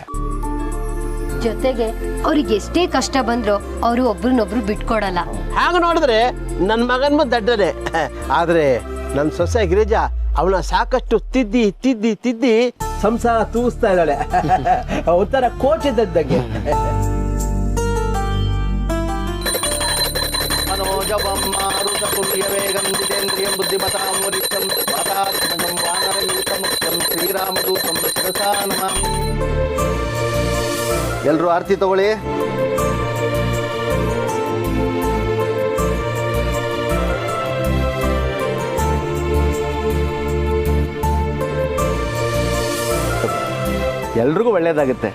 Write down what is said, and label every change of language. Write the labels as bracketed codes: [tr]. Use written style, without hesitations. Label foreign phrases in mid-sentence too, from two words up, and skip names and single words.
[kn] ಜೊತೆಗೆ ಅವ್ರಿಗೆ ಎಷ್ಟೇ ಕಷ್ಟ ಬಂದ್ರು ಅವರು ಒಬ್ರನ್ನೊಬ್ರು ಬಿಟ್ಕೊಡಲ್ಲ. ಹಾಗ ನೋಡಿದ್ರೆ ನನ್ನ ಮಗನ ದಡ್ಡನೆ. ಆದ್ರೆ ನನ್ನ ಸೊಸೆ ಗಿರಿಜಾ ಅವನ ಸಾಕಷ್ಟು ತಿದ್ದಿ ತಿದ್ದಿ ತಿದ್ದಿ ಸಂಸಾರ ತೂಗಿಸ್ತಾ ಇದ್ದಾಳೆ. ಒಂಥರ ಕೋಚ್ ಇದ್ದಂಗೆ. [sa] मनोजवं मारुतपुण्यवेगं जितेन्द्रियं बुद्धिमतां वरिष्ठं वातात्मजं वानरयूतमुख्यं श्रीरामदूतं शिरसा नमामि. [kn] ಎಲ್ಲರೂ ಆರತಿ ತಗೊಳ್ಳಿ. ಎಲ್ರಿಗೂ ಒಳ್ಳೇದಾಗುತ್ತೆ.